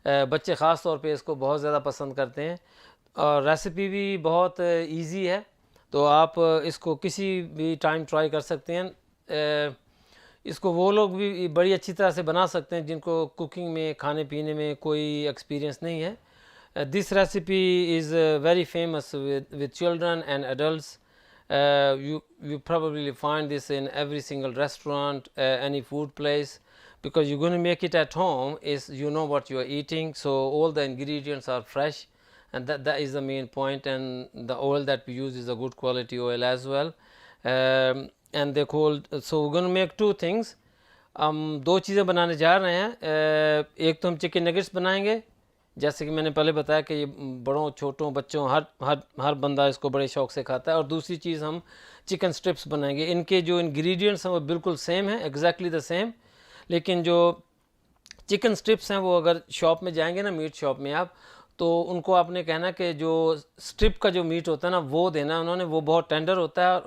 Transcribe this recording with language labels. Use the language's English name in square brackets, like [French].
[Urdu] بچے خاص طور پہ اس کو بہت زیادہ پسند کرتے ہیں, اور ریسیپی بھی بہت ایزی ہے, تو آپ اس کو کسی بھی ٹائم ٹرائی کر سکتے ہیں. اس کو وہ لوگ بھی بڑی اچھی طرح سے بنا سکتے ہیں جن کو کوکنگ میں, کھانے پینے میں کوئی ایکسپیرینس نہیں ہے. [English] This recipe is very famous with children and adults. You probably find this in every single restaurant, any food place, because you're going to make it at home. Is you know what you are eating, so all the ingredients are fresh, and that is the main point. And the oil that we use is a good quality oil as well. And they're called, so we're going to make two things. [Urdu] ہم دو چیزیں بنانے جا رہے ہیں. ایک تو ہم chicken nuggets بنائیں گے, جیسے کہ میں نے پہلے بتایا کہ یہ بڑوں چھوٹوں بچوں ہر بندہ اس کو بڑے شوق سے کھاتا ہے. اور دوسری چیز ہم چکن سٹرپس بنائیں گے. ان کے جو انگریڈینٹس ہیں وہ بالکل سیم ہیں, [English] exactly the same, [Urdu] لیکن جو چکن سٹرپس ہیں وہ اگر شاپ میں جائیں گے نا, میٹ شاپ میں آپ, تو ان کو آپ نے کہنا کہ جو سٹرپ کا جو میٹ ہوتا ہے نا وہ دینا انہوں نے, وہ بہت ٹینڈر ہوتا ہے.